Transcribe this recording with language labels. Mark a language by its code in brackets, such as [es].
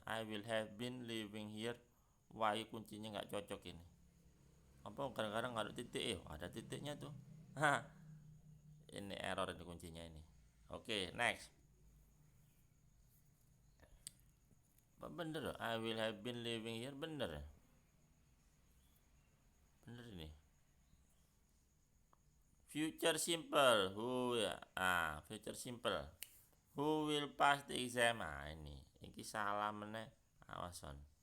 [en] I will have been living here. [id] Wah, kuncinya nggak cocok ini. Apa kadang-kadang nggak ada titik? Ada titiknya tuh. Ini error ini kuncinya ini. [en] Oke, next. [id] Bener loh. [en] I will have been living here. [id] Bener ya? Bener ini. [en] Future simple. Who ya? Future simple. Who will pass the exam? [id] Ini salah meneh. [en] Awason.